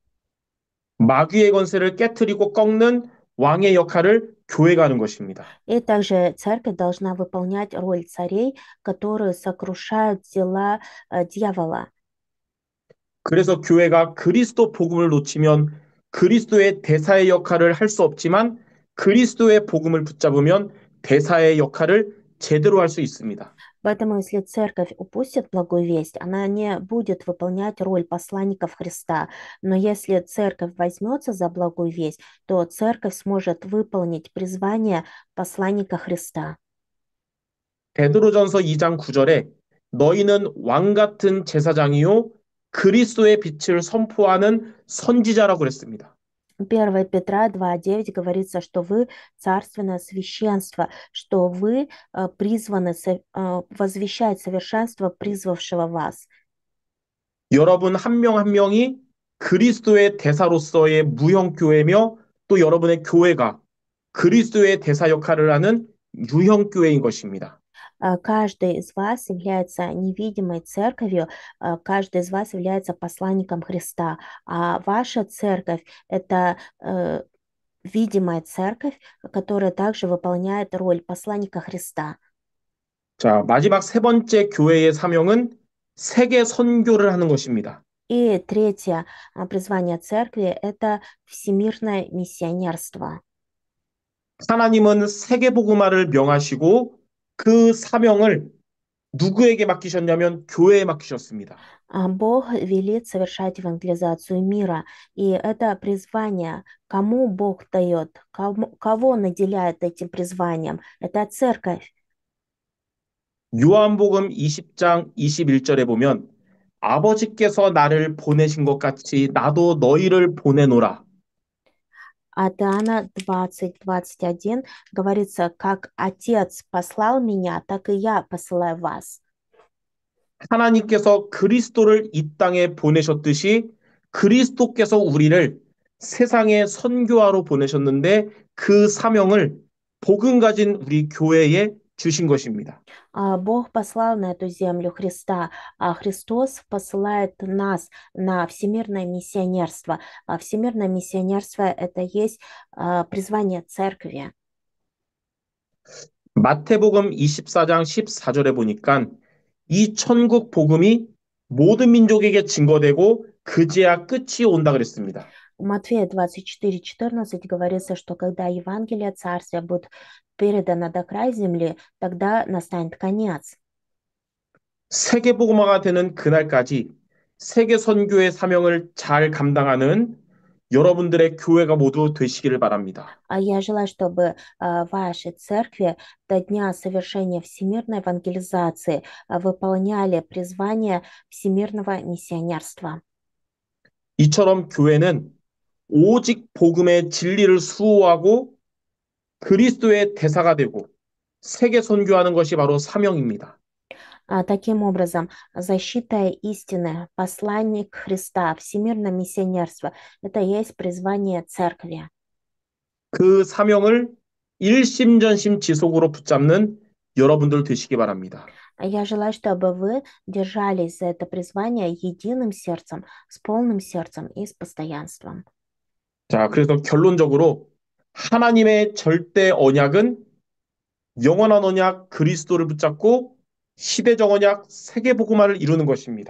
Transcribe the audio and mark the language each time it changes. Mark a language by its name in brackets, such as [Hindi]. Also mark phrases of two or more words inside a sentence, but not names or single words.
[Korean] 마귀의 권세를 깨뜨리고 꺾는 왕의 역할을 교회가 하는 것입니다. [Russian] И также церковь должна выполнять роль царей, которые сокрушают дела дьявола. [Korean] 그래서 교회가 그리스도 복음을 놓치면 그리스도의 대사의 역할을 할 수 없지만 그리스도의 복음을 붙잡으면 대사의 역할을 제대로 할 수 있습니다. [Russian] Поэтому, если церковь упустит благую весть, она не будет выполнять роль посланников Христа. Но если церковь возьмется за благую весть, то церковь сможет выполнить призвание посланника Христа. [Korean] 베드로전서 2장 9절에 너희는 왕 같은 제사장이요 그리스도의 빛을 선포하는 선지자라고 그랬습니다. [Russian] 1 Петра 2:9 говорится, что вы царственное священство, что вы призваны возвещать совершенство призвавшего вас. [Korean] 여러분 한 명 한 명이 그리스도의 대사로서의 무형교회며 또 여러분의 교회가 그리스도의 대사 역할을 하는 유형교회인 것입니다. [Russian] Каждый из вас является невидимой церковью, каждый из вас является посланником Христа, а ваша церковь– это видимая церковь, которая также выполняет роль посланника Христа. [Korean] 자, 마지막 세 번째 교회의 사명은 세계 선교를 하는 것입니다. [Russian] И третье призвание церкви– это всемирное миссионерство. [Korean] 하나님은 세계복음화를 명하시고 그 사명을 누구에게 맡기셨냐면 교회에 맡기셨습니다. [Russian] Бог велит совершать евангелизацию мира, и это призвание, кому Бог дает, кого наделяет этим призванием, это церковь. [Korean] 요한복음 20장 21절에 보면 아버지께서 나를 보내신 것 같이 나도 너희를 보내노라. [Russian] От Иоанна 20:21 говорится, как Отец послал меня, так и я посылаю вас. [Korean] 하나님께서 그리스도를 이 땅에 보내셨듯이 그리스도께서 우리를 세상에 선교하러 보내셨는데 그 사명을 복음 가진 우리 교회에 주신 것입니다. [Russian] Бог послал на эту землю Христа, а Христос посылает нас на всемирное миссионерство. А всемирное миссионерство– это есть призвание церкви. [Korean] 마태복음 24장 14절에 보니까 이 천국 복음이 모든 민족에게 증거되고 그제야 끝이 온다 그랬습니다. [Russian] У Матфея 24:14 говорится, что когда Евангелие Царствия будет передано до края земли, тогда настанет конец. [Korean] 세계 복음화가 되는 그날까지 세계 선교의 사명을 잘 감당하는 여러분들의 교회가 모두 되시기를 바랍니다. [Russian] А я желаю, чтобы ваши церкви до дня совершения всемирной евангелизации выполняли призвание всемирного миссионерства. [Korean] 이처럼 교회는 오직 복음의 진리를 수호하고 그리스도의 대사가 되고 세계 선교하는 것이 바로 사명입니다. [Russian] Таким образом, защита истины, посланник Христа, всемирное миссионерство– это и есть призвание церкви. [Korean] 그 사명을 일심전심 지속으로 붙잡는 여러분들 되시기 바랍니다. [Russian] Я желаю, чтобы вы держались за это призвание единым сердцем, с полным сердцем и с постоянством. [Korean] 자, 그래서 결론적으로 하나님의 절대 언약은 영원한 언약 그리스도를 붙잡고 시대적 언약 세계복음화를 이루는 것입니다.